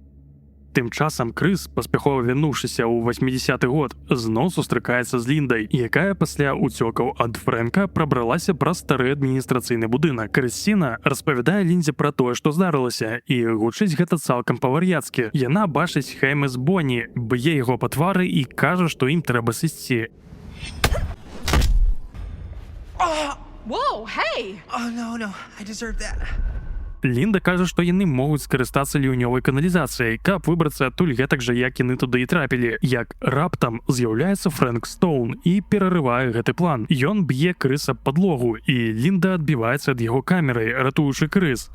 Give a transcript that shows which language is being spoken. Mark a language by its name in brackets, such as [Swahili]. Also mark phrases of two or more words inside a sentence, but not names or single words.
[Belarusian] Тым часам Крыс, паспяхова вярнуўшыся ў 80-й год, зноў сустракаецца з Ліндай, якая пасля ўцёкаў ад Фрэнка прабралася праз стары адміністрацыйны будынак. Крысціна распавядае Ліндзе пра тое, што здарылася, і гучыць гэта цалкам па-вар'яцкі. Яна бачыць Хэйма з Бонні, б'е яго па твары і кажа, што ім трэба сысці. [English] Whoa, hey! Oh, no, I deserve that. [Belarusian] Лінда кажа, што яны могуць скарыстацца ліўнёвай каналізацыяй, каб выбрацца адтуль гэтак жа, як яны туды і трапілі. Як раптам з'яўляецца Фрэнк Стоун і перарывае гэты план. Ён б'е Крыса падлогу, і Лінда адбіваецца ад яго камерай, ратуючы Крыс.